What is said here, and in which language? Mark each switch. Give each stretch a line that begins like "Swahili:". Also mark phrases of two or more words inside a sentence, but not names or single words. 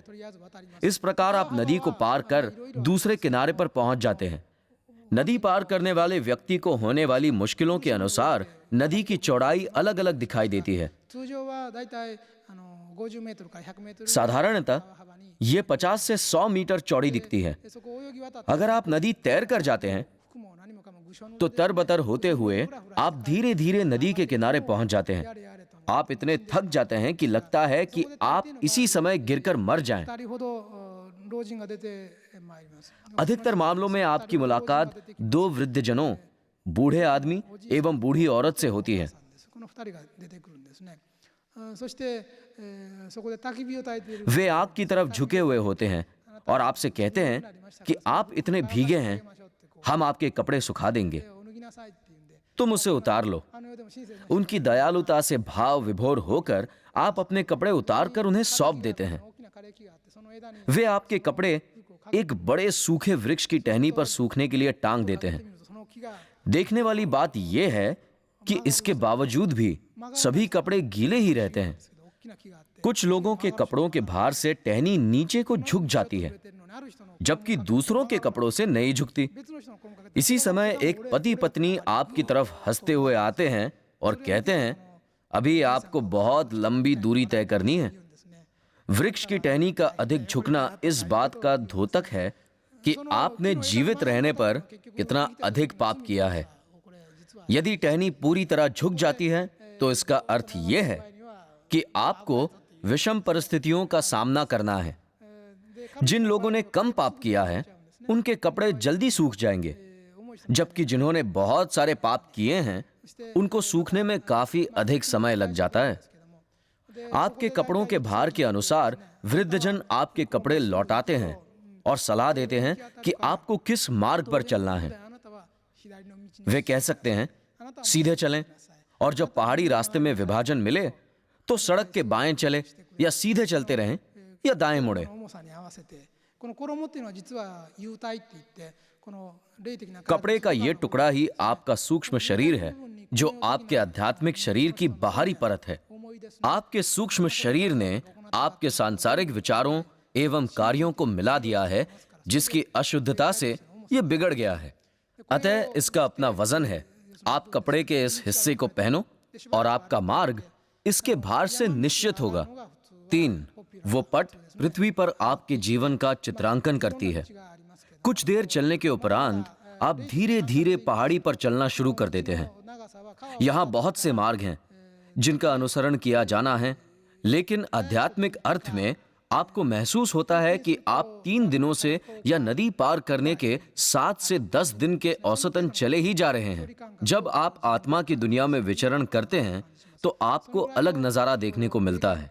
Japanese: とりあえず渡ります。
Hindi: इस प्रकार आप नदी को पार कर दूसरे किनारे पर पहुंच जाते हैं। नदी पार करने वाले व्यक्ति को होने वाली मुश्किलों के अनुसार नदी की चौड़ाई अलग अलग दिखाई देती है।
Japanese: 通常はだいたい50メートルから100メートル
Hindi: साधारणतः
Japanese: 幅に
Hindi: ये 50 से 100 मीटर चौड़ी दिखती है।
Japanese: でそこを泳ぎ渡って
Hindi: अगर आप नदी तैर कर जाते हैं
Japanese: 服も何もかもぐしょぬ
Hindi: तो तरबतर होते हुए आप धीरे धीरे नदी के किनारे पहुंच जाते हैं।
Japanese: やれやれと
Hindi: आप इतने थक जाते हैं कि लगता है कि आप इसी समय गिरकर मर जाएं।
Japanese: 2人ほど老人が出てまいります。
Hindi: अधिकतर मामलों में आपकी मुलाकात दो वृद्धजनों, बूढ़े आदमी एवं बूढ़ी औरत से होती है।
Japanese: この2人が出てくるんですね。そしてそこで焚き火を焚いている
Hindi: वे आग की तरफ झुके हुए होते हैं और आपसे कहते हैं कि आप इतने भीगे हैं, हम आपके कपड़े सुखा देंगे,
Japanese: を脱ぎなさいって言うんで、
Hindi: तुम उसे उतार लो।
Japanese: 世でも親切な
Hindi: उनकी दयालुता से भाव विभोर होकर आप अपने कपड़े उतार कर उन्हें सौंप देते हैं।
Japanese: 大きな枯れ木があってその枝に
Hindi: वे आपके कपड़े एक बड़े सूखे वृक्ष की टहनी पर सूखने के लिए टांग देते हैं।
Japanese: 見るとその木が
Hindi: देखने वाली बात यह है कि इसके बावजूद भी सभी कपड़े गीले ही रहते हैं।
Japanese: 大きな木があって
Hindi: कुछ लोगों के कपड़ों के भार से टहनी नीचे को झुक जाती है,
Japanese: 出てるのにある人の
Hindi: जबकि दूसरों के कपड़ों से नहीं झुकती।
Japanese: 別の人の衣かけて
Hindi: इसी समय एक पति पत्नी आपकी तरफ हंसते हुए आते हैं और कहते हैं, अभी आपको बहुत लंबी दूरी तय करनी है।
Japanese: 言うんですね。
Hindi: वृक्ष की टहनी का अधिक झुकना इस बात का द्योतक है कि आपने जीवित रहने पर कितना अधिक पाप किया है।
Japanese: これ実は
Hindi: यदि टहनी पूरी तरह झुक जाती है तो इसका अर्थ यह है
Japanese: には
Hindi: कि आपको विषम परिस्थितियों का सामना करना है।
Japanese: で
Hindi: जिन लोगों ने कम पाप किया है उनके कपड़े जल्दी सूख जाएंगे,
Japanese: 重い人
Hindi: जबकि जिन्होंने बहुत सारे पाप किए हैं उनको सूखने में काफी अधिक समय लग जाता है।
Japanese: で
Hindi: आपके कपड़ों के भार के अनुसार वृद्धजन आपके कपड़े लौटाते हैं और सलाह देते हैं कि आपको किस मार्ग पर चलना है।
Japanese: あなたは左の道に
Hindi: वे कह सकते हैं, सीधे चलें, और जब पहाड़ी रास्ते में विभाजन मिले तो सड़क के बाएं चले या सीधे चलते रहें या दाएं मुड़े।
Japanese: 重さに合わせてこの衣っていうのは実は幽体って言ってこの霊的な
Hindi: कपड़े का ये टुकड़ा ही आपका सूक्ष्म शरीर है, जो आपके आध्यात्मिक शरीर की बाहरी परत है।
Japanese: 思いです
Hindi: आपके सूक्ष्म शरीर ने आपके सांसारिक विचारों एवं कार्यों को मिला दिया है, जिसकी अशुद्धता से यह बिगड़ गया है। अतः इसका अपना वजन है। आप कपड़े के इस हिस्से को पहनो और आपका मार्ग इसके भार से निश्चित होगा। 3. वो पट पृथ्वी पर आपके जीवन का चित्रांकन करती है।
Japanese: がありますけど
Hindi: कुछ देर चलने के उपरांत आप धीरे धीरे पहाड़ी पर चलना शुरू कर देते हैं।
Japanese: 長さは川
Hindi: यहाँ बहुत से मार्ग हैं जिनका अनुसरण किया जाना है, लेकिन आध्यात्मिक अर्थ में आपको महसूस होता है कि आप 3 दिनों से या नदी पार करने के 7 से 10 दिन के औसतन चले ही जा रहे हैं। जब आप आत्मा की दुनिया में विचरण करते हैं तो आपको अलग नजारा देखने को मिलता है।